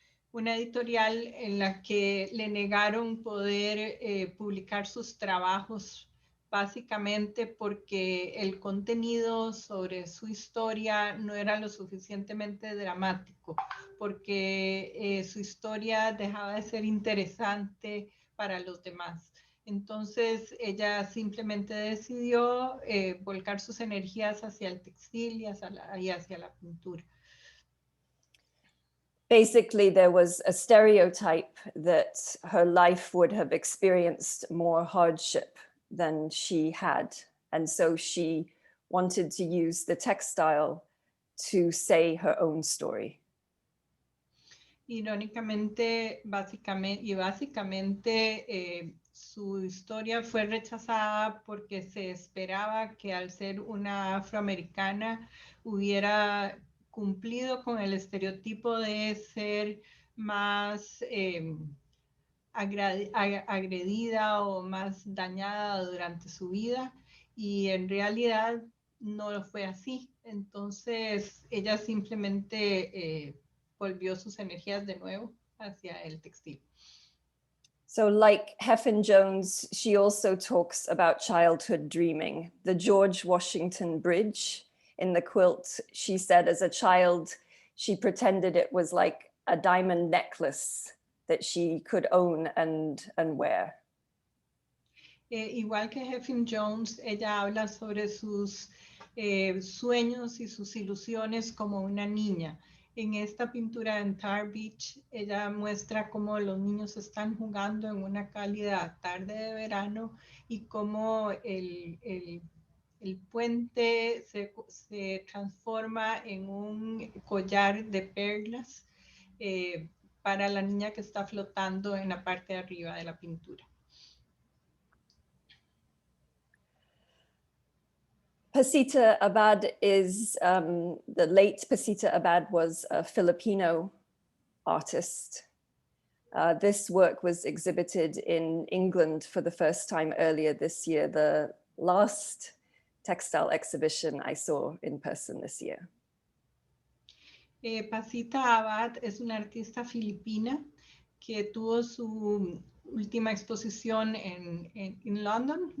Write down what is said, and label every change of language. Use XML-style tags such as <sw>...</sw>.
<es>una editorial en la que le negaron poder publicar sus trabajos básicamente porque el contenido sobre su historia no era lo suficientemente dramático, porque su historia dejaba de ser interesante para los demás. Entonces ella simplemente decidió volcar sus energías hacia el textil y hacia la pintura.</es> <en>Basically, there was a stereotype that her life would have experienced more hardship than she had. And so she wanted to use the textile to say her own story.</en> <es>Irónicamente, básicamente su historia fue rechazada porque se esperaba que al ser una afroamericana hubiera cumplido con el estereotipo de ser más agredida o más dañada durante su vida, y en realidad no lo fue así. Entonces ella simplemente volvió sus energías de nuevo hacia el textil.</es> <en>So like Heffin Jones, she also talks about childhood dreaming. The George Washington Bridge in the quilt, she said as a child, she pretended it was like a diamond necklace that she could own and wear.</en> <es>Igual que Heffin Jones, ella habla sobre sus sueños y sus ilusiones como una niña. En esta pintura en Tar Beach, ella muestra cómo los niños están jugando en una cálida tarde de verano y cómo el puente se transforma en un collar de perlas para la niña que está flotando en la parte de arriba de la pintura.</es> <en>Pasita Abad is, the late Pasita Abad was a Filipino artist. This work was exhibited in England for the first time earlier this year, the last textile exhibition I saw in person this year.</en> <es>Pasita Abad es una artista filipina que tuvo su última exposición en London.</es>